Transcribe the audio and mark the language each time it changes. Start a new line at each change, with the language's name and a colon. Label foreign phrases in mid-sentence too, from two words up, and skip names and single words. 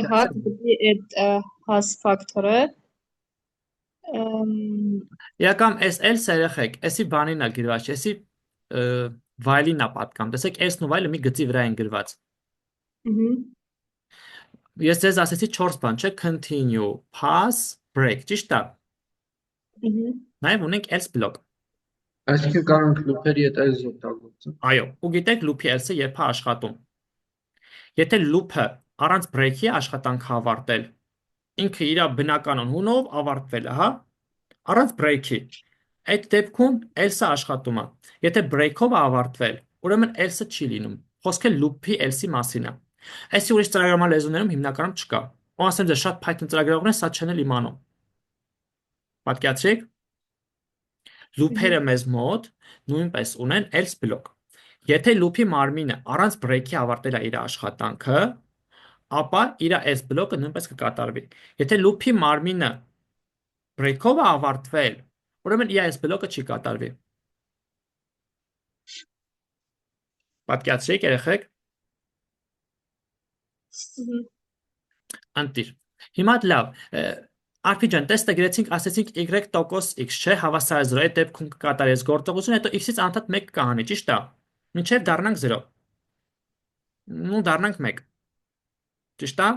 Armenian: Եթե հա կտպի այդ հաս ֆակտորը, իրական S-ը երեխեք, S-ի բանին է գրված, S-ի վայլին է պատկանում։ Տեսեք, S-ն ու վայլը մի գծի վրա են գրված։ Ես ձեզ ասեցի 4 բան, չէ՞,
English: continue, pass, break,
Armenian: ճիշտ է։ Նաև ունենք
English: else block։
Armenian: Այսինքն կարող ենք լուփերի հետ այս օգտագործել։ Այո, ու գիտեք լուփի else-ը երբ է աշխատում։ Եթե լուփը առանց break-ի աշխատանքը ավարտել, ինքը իր բնական հունով ավարտվել է, հա, առանց break-ի։ Այդ դեպքում else-ը աշխատում է։ Եթե break-ով է ավարտվել, ուրեմն else-ը չի լինում։ Խոսքը loop-ի else-ի մասին է։ Այսի ուրիշ ծրագրավորման լեզուներում հիմնականում չկա։ Ու ասեմ ձեզ, շատ Python ծրագրավորներ սա չեն էլ իմանում։ Պատկերացրեք, loop-երը մեզ մոտ նույնպես ունեն
English: else block։
Armenian: Եթե loop-ի մարմինը առանց break-ի ավարտել է իր աշխատանքը, ապա իր
English: else block-
Armenian: ը նույնպես կկատարվի։ Եթե loop-ի մարմինը break-ով է ավարտվել, ուրեմն իր
English: else block-
Armenian: ը չի կատարվի։ Պատկերացրեք երեխեք։ Անտիր։ Հիմա լավ, Արփի ջան, տեստը գրեցինք, ասեցինք y%x, չէ, հավասարազրո, այդ դեպքում կկատարի այս գործողությունը, հետո x-ից անդադ 1 կհանի, ճիշտ է։ Մինչև դառնանք 0։ Ну, դառնանք 1։ Ճիշտ է։